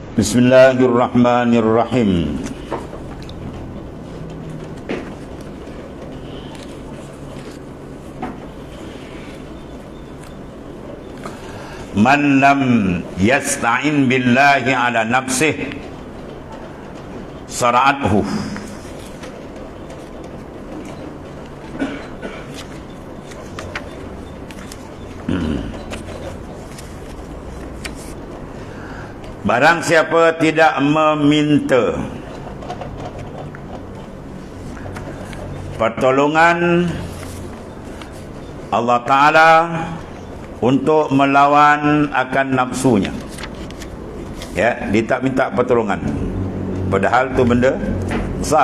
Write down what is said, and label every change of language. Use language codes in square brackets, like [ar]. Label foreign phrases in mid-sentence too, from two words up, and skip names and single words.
[ar] بسم الله الرحمن الرحيم. من لم يستعن بالله على نفسه صرعته. [ms] Barang siapa tidak meminta pertolongan Allah Ta'ala untuk melawan akan nafsunya, ya, dia tak minta pertolongan, padahal tu benda besar.